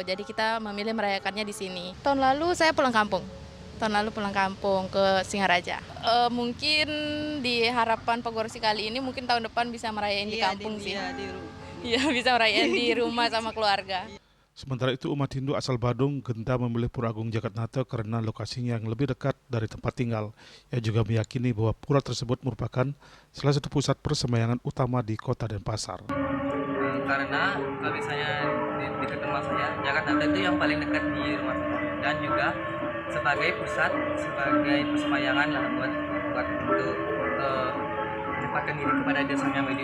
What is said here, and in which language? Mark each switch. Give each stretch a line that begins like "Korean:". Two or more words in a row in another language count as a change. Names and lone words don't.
Indonesian: Jadi kita memilih merayakannya di sini. Tahun lalu saya pulang kampung. Tahun lalu pulang kampung ke Singaraja. Mungkin di harapan Pagerwesi kali ini mungkin tahun depan bisa merayain di kampung sih. Iya, bisa merayain di rumah sama keluarga. Sementara itu umat Hindu asal Badung gentar memilih Pura Agung Jagatnata karena lokasinya yang lebih dekat dari tempat tinggal. Ia juga meyakini bahwa pura tersebut merupakan salah satu pusat persembahyangan utama di kota Denpasar. Karena kalau misalnya di dekat rumah saya, Jakarta itu yang paling dekat di rumah saya, dan juga sebagai pusat, sebagai persembahyangan lah buat untuk menempatkan diri kepada Desa Sang Hyang Widi.